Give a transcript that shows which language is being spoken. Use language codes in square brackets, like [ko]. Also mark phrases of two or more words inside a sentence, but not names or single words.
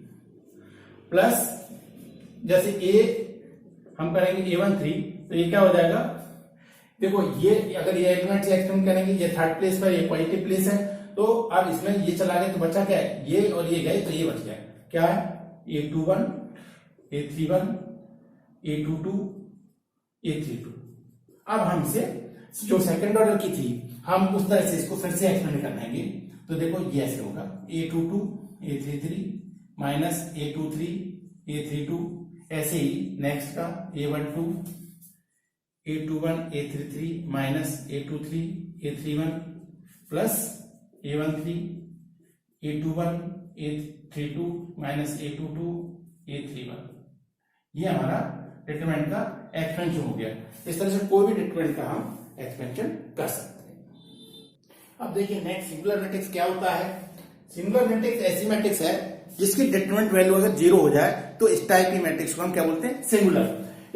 [hi] प्लस जैसे a हम करेंगे a13, तो ये क्या हो जाएगा, देखो ये अगर ये एलिमेंट से एक्सटेंड करेंगे, ये [en] third place [hi] पर, ये [en] positive place [hi] है, तो अब इसमें ये चला गया तो बचा क्या है, ये और ये गए तो ये बच गया, क्या है, a21, a31, a22, a32। अब हमसे जो [en] second order [hi] की थी हम उस तरह से इसको फिर से एक्सपेंड कर देंगे। तो देखो ये ऐसे होगा, a22, a33 माइनस a23, a32, ऐसे ही नेक्स्ट का a12, a21, a33 माइनस a23, a31 प्लस a13, a21, a32 माइनस a22, a31। ये हमारा डिटरमिनेंट का एक्सपेंशन हो गया। इस तरह से कोई भी डिटरमिनेंट का हम एक्सपेंशन कर सकते हैं। अब देखिए [en] next singular matrix [hi] क्या होता है। [en] singular matrix [hi] ऐसी मैट्रिक्स है जिसकी [en] determinant value [hi] अगर 0 हो जाए तो इस टाइप की मैट्रिक्स को हम क्या बोलते हैं, सिंगुलर।